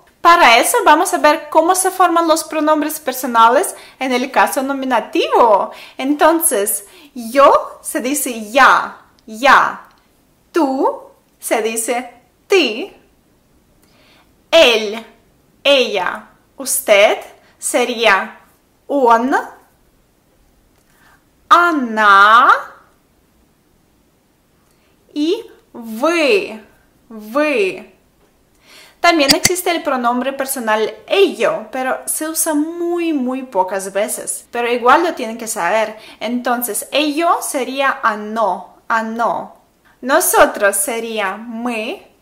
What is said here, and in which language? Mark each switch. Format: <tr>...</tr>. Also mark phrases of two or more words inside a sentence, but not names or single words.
<es>Para eso vamos a ver cómo se forman los pronombres personales en el caso nominativo. Entonces, yo se dice ya, tú se dice ti, él, ella, usted sería</es> <ru>он, она,</ru> <es>y вы. También existe el pronombre personal ello, pero se usa muy pocas veces. Pero igual lo tienen que saber. Entonces, ello sería оно. Nosotros sería мы.</es>